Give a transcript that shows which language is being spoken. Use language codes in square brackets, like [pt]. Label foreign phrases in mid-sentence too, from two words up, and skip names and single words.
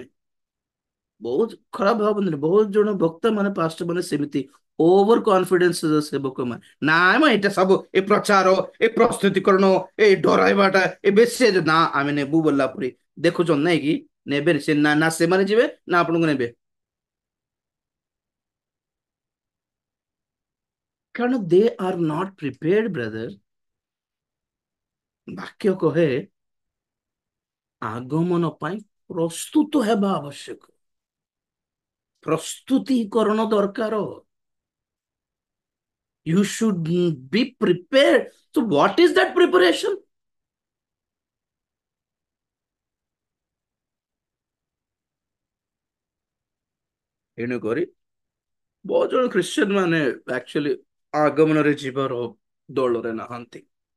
[or] ବହୁତ ଖରାପ ଭାବନ୍ତି, ବହୁତ ଜଣ ବକ୍ତା ମାନେ ପାଷ୍ଟ ମାନେ ସେମିତି [en] over confidence [or] ସେବକ ମାନେ, ନାଇଁ ମ ଏଇଟା ସବୁ ଏ ପ୍ରଚାର, ଏ ପ୍ରସ୍ତୁତିକରଣ, ଏ ଡରାଇବାଟା ଏ ବେଶୀ ନା ଆମେ ନେବୁ ବୋଲା ପରି ଦେଖୁଛନ୍ତି ନାଇଁ କି, ନେବେ ସେ ନା, ନା ସେମାନେ ଯିବେ ନା ଆପଣଙ୍କୁ ନେବେ, କାରଣ [en] they are not prepared brother. [or] ବାକ୍ୟ କହେ ଆଗମନ ପାଇଁ ପ୍ରସ୍ତୁତ ହେବା ଆବଶ୍ୟକ, ପ୍ରସ୍ତୁତିକରଣ ଦରକାର। [en] You should be prepared. So what is that preparation? [or] ତେଣୁକରି ବହୁତ ଜଣ ଖ୍ରୀଷ୍ଟିଆନ ମାନେ ଆକ୍ଚୁଆଲି ଆଗମନରେ ଯିବାର ଦଳରେ ନାହାନ୍ତି।